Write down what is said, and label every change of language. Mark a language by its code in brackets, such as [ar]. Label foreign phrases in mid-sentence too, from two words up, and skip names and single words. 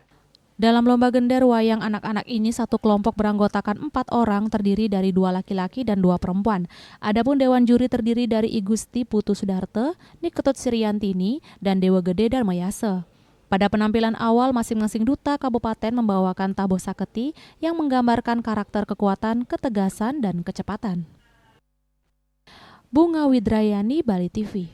[id] Dalam lomba gender wayang anak-anak ini, satu kelompok beranggotakan 4 orang terdiri dari 2 laki-laki dan 2 perempuan. Adapun Dewan Juri terdiri dari I Gusti Putu Sudarte, Niketut Sriantini, dan Dewa Gede Darmayase. Pada penampilan awal, masing-masing duta kabupaten membawakan tabuh saketi yang menggambarkan karakter kekuatan, ketegasan, dan kecepatan. Bunga Widrayani, Bali TV.